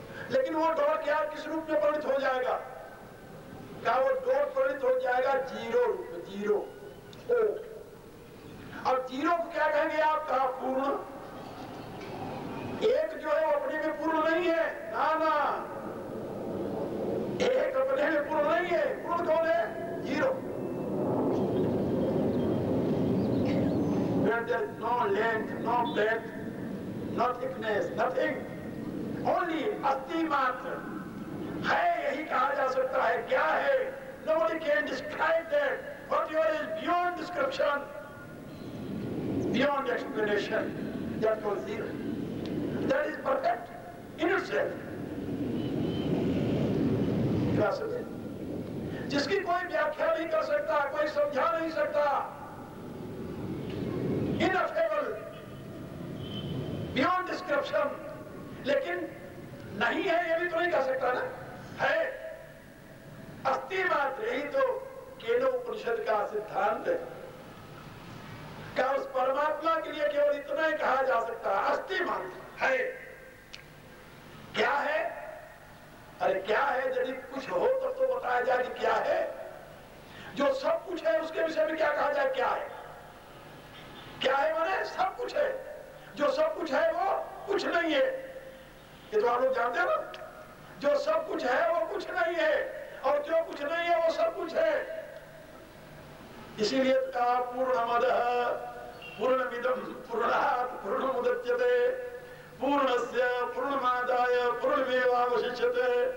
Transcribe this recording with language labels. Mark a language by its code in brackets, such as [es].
[hi] लेकिन वो डॉट क्या किस रूप में परिणत हो जाएगा? क्या वो डॉट परिणत हो जाएगा जीरो रूप में, जीरो ओ। अब जीरो को क्या कहेंगे आप? कहा पूर्ण। एक जो है वो अपने में पूर्ण नहीं है, ना ना, एक अपने में पूर्ण नहीं है। पूर्ण कौन है? Zero. [en] Where there is no length, no breadth, no thickness, nothing, only [hi] अस्थि मात्र है, यही कहा जा सकता है। क्या है? [en] Nobody can describe that. Whatever is beyond description, beyond explanation, that was zero. That is perfect in itself. [hi] क्या समझे? जिसकी कोई व्याख्या नहीं कर सकता, कोई समझा नहीं सकता, [en] Ineffable, beyond description. [hi] लेकिन नहीं है ये भी तो नहीं कह सकता ना, है, अस्थि मात्र। यही तो केनो उपनिषद का सिद्धांत है। क्या उस परमात्मा के लिए केवल इतना ही कहा जा सकता है, अस्थि मात्र है। क्या है? अरे क्या है? यदि कुछ हो तो बताया जाए कि क्या है। जो सब कुछ है उसके विषय में क्या कहा जाए? क्या है? क्या है माने सब कुछ है। जो सब कुछ है वो कुछ नहीं है, ये तो आप लोग जानते हैं ना। जो सब कुछ है वो कुछ नहीं है और जो कुछ नहीं है वो सब कुछ है। इसीलिए कहा [sa] पूर्णमदः पूर्णमिदं पूर्णात् पूर्णमुदच्यते पूर्णस्य पूर्णमादाय पूर्णमेवावशिष्यते।